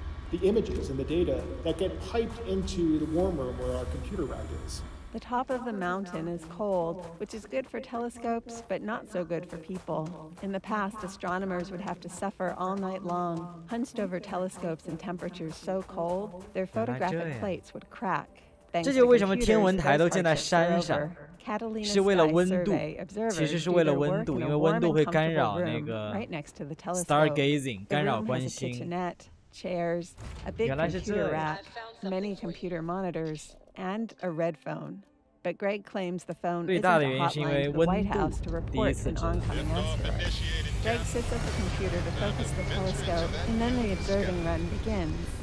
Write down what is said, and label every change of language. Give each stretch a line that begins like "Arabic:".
English: the images and the data that get piped into the warm room where our computer rack is. The top of the mountain is cold, which is good for telescopes, but not so good for people. In the past, astronomers would have to suffer all night long, hunched over telescopes in temperatures so cold, their photographic plates would crack.
Chinese: 这就为什么天文台都建在山上，是为了温度，其实是为了温度，因为温度会干扰那个 stargazing， 干扰观星。
English: chairs, a big computer rack, many computer monitors, and a red phone. But Greg claims the phone isn't a hotline to the White House to report an oncoming asteroid. Greg sits at the computer to focus the telescope, and then the observing run begins.